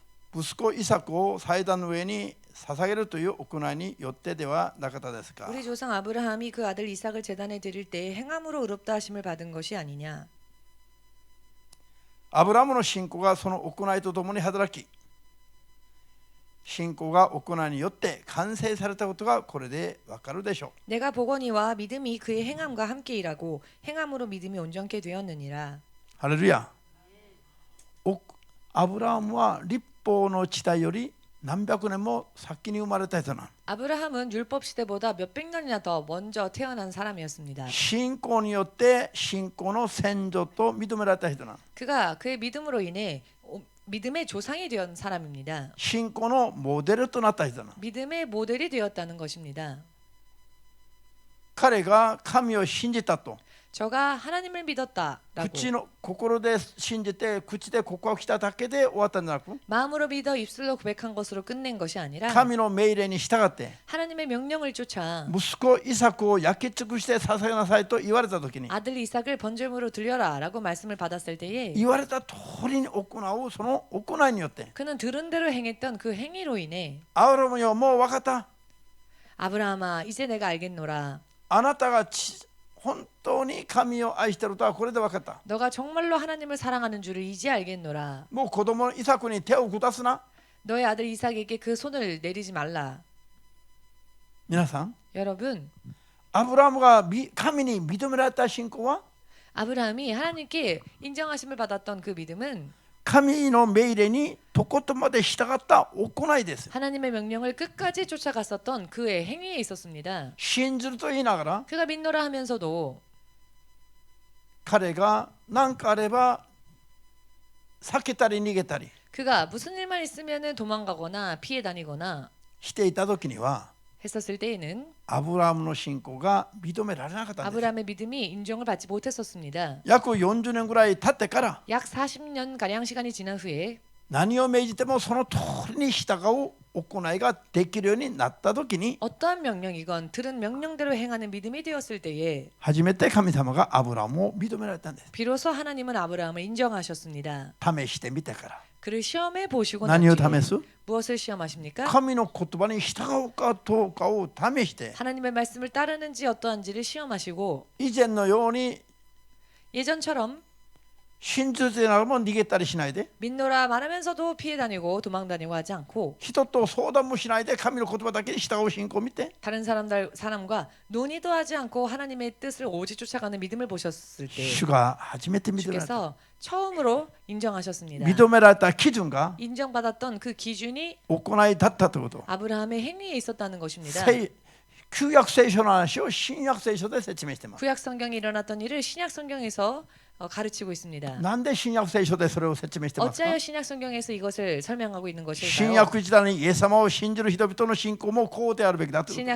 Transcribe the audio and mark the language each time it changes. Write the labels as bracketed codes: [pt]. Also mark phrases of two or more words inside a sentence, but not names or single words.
[ja] 息子イサクを祭壇の上に捧げるという行いによってではなかったですか。 [ko] 우리 조상 아브라함이 그 아들 이삭을 제단에 드릴 때 행함으로 의롭다 하심을 받은 것이 아니냐. [ja] アブラムの信仰がその行いとともに働き、信仰が行いによって完成されたことがこれでわかるでしょう。 [ko] 내가 보거니와 믿음이 그의 행함과 함께 일하고 행함으로 믿음이 온전케 되었느니라. [ja] ハレルヤ。アブラムは立法の時代より何百年も先に生まれた人なの。 [ko] 아브라함은 율법 시대보다 몇백 년이나 더 먼저 태어난 사람이었습니다. [ja] 信仰によって信仰の先祖と認められた人なの。 [ko] 그가 그의 믿음으로 인해 믿음의 조상이 된 사람입니다. [ja] 信仰のモデルとなった人なの。 [ko] 믿음의 모델이 되었다는 것입니다. [ja] 彼が神を信じたと [ko] 저가 하나님을 믿었다라고 [ja] 口の心で信じて口で告白しただけで終わったんじゃなく、 [ko] 마음으로 믿어 입술로 고백한 것으로 끝낸 것이 아니라 [ja] 神の命令に従って [ko] 하나님의 명령을 쫓아 [ja] 息子イサクを焼き尽くして捧げなさいと言われた時に [ko] 아들 이삭을 번제물로 드려라라고 말씀을 받았을 때에 [ja] 言われた通りに行うその行いによって [ko] 그는 들은 대로 행했던 그 행위로 인해 [ja] アブラムよもう分かった、 [ko] 아브라함아 이제 내가 알겠노라. [ja] あなたが本当に神を愛しているとはこれで分かった。 [ko] 너가 정말로 하나님을 사랑하는 줄을 이제 알겠노라. [ja] もう子供のイサクに手を下すな。 [ko] 너의 아들 이삭에게 그 손을 내리지 말라. [ja] 皆さん、 [ko] 여러분, [ja] アブラムが神に認められた信仰は [ko] 아브라함이 하나님께 인정하심을 받았던 그 믿음은 [ja] 神の命令にとことんまで従った行いです。 [ko] 하나님의 명령을 끝까지 쫓아갔었던 그의 행위에 있었습니다. [ja] 信じると言いながら [ko] 그가 믿노라 하면서도 [ja] 彼が何かあれば避けたり逃げたり [ko] 그가 무슨 일만 있으면 도망가거나 피해 다니거나 [ja] していた時には [ko] 했었을 때에는 [ja] アブラムの信仰が認められなかったんです。 [ko] 아브라함의 믿음이 인정을 받지 못했었습니다. [ja] 約40年ぐらい経ってから [ko] 약 40년 가량 시간이 지난 후에 [ja] 何を命じてもその通りに従う行いができるようになった時に [ko] 어떠한 명령이건 들은 명령대로 행하는 믿음이 되었을 때에 [ja] 初めて神様がアブラムを認められたんです。 [ko] 비로소 하나님은 아브라함을 인정하셨습니다. [ja] 試してみてから。 [ko] 그를 시험해 보시고 난 [ja] 何を [ko] 뒤에 [ja] 試す？ [ko] 무엇을 시험하십니까? [ja] 神の言葉に従うかどうかを試して [ko] 하나님의 말씀을 따르는지 어떠한지를 시험하시고 [ja] 以前のように [ko] 예전처럼 [ja] 信じてながらも逃げたりしないで [ko] 믿노라 말하면서도 피해 다니고 도망 다니고 하지 않고 [ja] 人と相談もしないで神の言葉だけに従う信仰を見て [ko] 다른 사람과 논의도 하지 않고 하나님의 뜻을 오직 쫓아가는 믿음을 보셨을 때 [ja] 主が初めて認められた [ko] 주께서 처음으로 인정하셨습니다. [ja] 認められた基準が [ko] 인정받았던 그 기준이 [ja] 行いだったということ [ko] 아브라함의 행위에 있었다는 것입니다. [ja] 旧約聖書の話を新約聖書で説明しています。 [ko] 구약 성경에 일어났던 일을 신약 성경에서 가르치고 있습니다. [ja] なんで新約聖書でそれを説明してますか？ [ko] 어찌하여 신약 성경에서 이것을 설명하고 있는 [ja] 新 [ko] 것일까요? [ja] 約時代にイエス様を信じる人々の信仰もこうであるべきだということ。